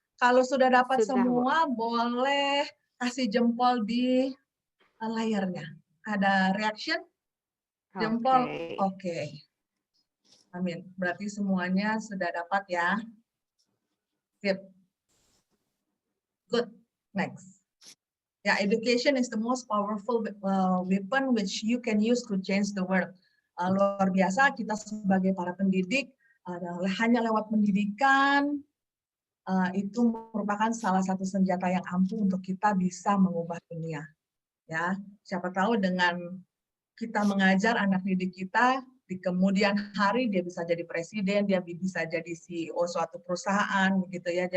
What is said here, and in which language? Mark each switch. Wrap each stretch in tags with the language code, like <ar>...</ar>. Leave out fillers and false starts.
<id>Kalau sudah dapat semua, boleh kasih jempol di layarnya. Ada reaction? Jempol? Oke. Amin. Berarti semuanya sudah dapat ya. Sip.</id> <en>Good. Next.</en> <id>Ya,</id> <en>education is the most powerful weapon which you can use to change the world.</en> <id>Luar biasa, kita sebagai para pendidik, hanya lewat pendidikan, itu merupakan salah satu senjata yang ampuh untuk kita bisa mengubah dunia. Ya, siapa tahu dengan kita mengajar anak didik kita, di kemudian hari dia bisa jadi presiden, dia bisa jadi CEO suatu perusahaan, gitu ya.</id>